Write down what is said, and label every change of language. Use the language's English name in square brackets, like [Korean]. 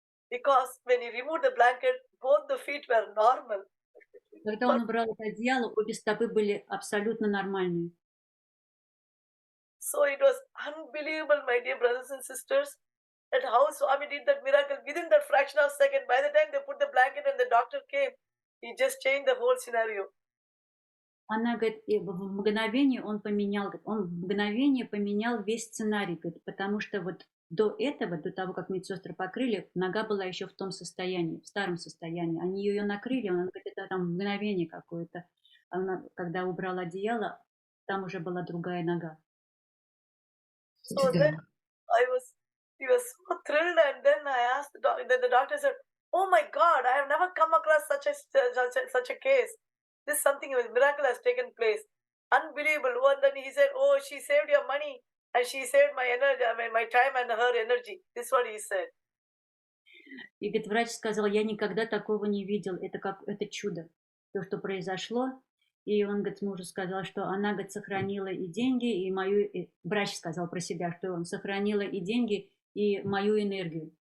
[English] Because when he removed the blanket, both the feet were normal. [Russian] Когда он убрал это одеяло, обе стопы были абсолютно нормальные. [English] So it was unbelievable, my dear brothers and sisters, that how Swami did that miracle within that fraction of a second. By the time they put the blanket and the doctor came, he just changed the whole scenario. [Russian] Она говорит, в мгновение он в мгновение поменял весь сценарий, говорит, потому что вот до этого, до того, как медсестры покрыли, нога была еще в том состоянии, в старом состоянии. Они ее накрыли, она говорит, это там мгновение какое-то. Она, когда убрала одеяло, там уже была другая нога. [English] So then he was so thrilled, and then I asked the doctor said, oh my God, I have never come across such a case. This something, a miracle has taken place. Unbelievable. And then he said, oh, she saved your money and she saved my energy, my time and her energy. This is what he said. [Russian] И говорит, врач сказал, я никогда такого не видел. Это чудо, то, что произошло. И он, говорит, мужу сказал, что она, говорит, сохранила и деньги, и врач сказал про себя, что он сохранила и деньги, и мою энергию.